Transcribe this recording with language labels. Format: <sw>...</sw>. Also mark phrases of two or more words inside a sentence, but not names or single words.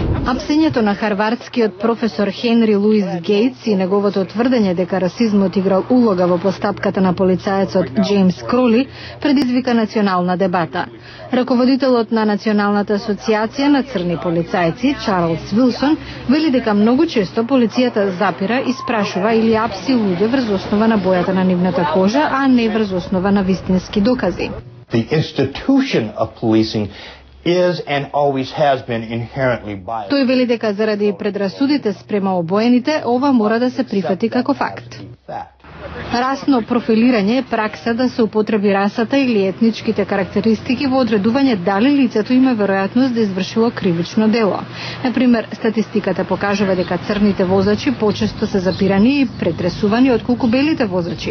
<mk>Апсењето на харвардскиот професор Хенри Луис Гейтс и неговото тврдење дека расизмот играл улога во постапката на полицаецот Джеймс Кроли предизвика национална дебата. Раководителот на Националната асоциација на црни полицајци, Чарлс Вилсон, вели дека многу често полицијата запира, испрашува или апси луѓе врз основа на бојата на нивната кожа, а не врз основа на вистински докази.</mk> <en>The institution of policing is and always has been inherently biased.</en> <mk>Тој вели дека заради предрасудите спрема обоените, ова мора да се прифати како факт. Расно профилирање е пракса да се употреби расата или етничките карактеристики во одредување дали лицето има веројатност да извршило кривично дело. Например, статистиката покажува дека црните возачи почесто се запирани и претресувани отколку белите возачи.</mk>